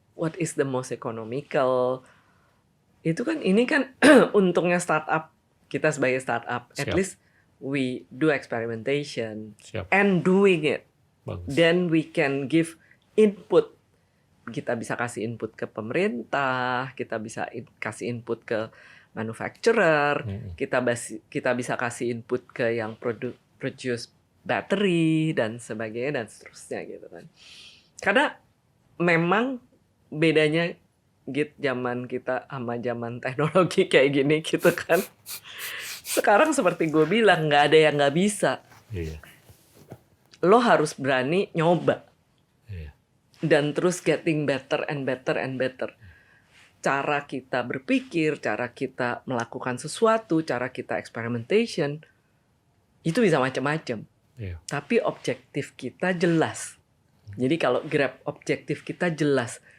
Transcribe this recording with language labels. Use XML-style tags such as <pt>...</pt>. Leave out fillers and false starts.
<en>What is the most economical.</en> <id>Itu kan ini kan untungnya startup, kita sebagai startup at Siap.</id> <en>least we do experimentation</en> <id>Siap.</id> <en>and doing it.</en> <id>Bagus.</id> <en>Then we can give input.</en> <id>Kita bisa kasih input ke pemerintah, kita bisa kasih input ke manufacturer, kita bisa kasih input ke yang produce battery dan sebagainya dan seterusnya gitu kan. Karena memang bedanya gitu zaman kita sama zaman teknologi kayak gini gitu kan. Sekarang seperti gue bilang nggak ada yang nggak bisa. Iya. Lo harus berani nyoba. Iya. Dan terus</id> <en>getting better and better and better.</en> <id>Cara kita berpikir, cara kita melakukan sesuatu, cara kita experimentation, itu bisa macam-macam. Iya. Tapi objektif kita jelas. Jadi kalau grab objektif kita jelas.</id>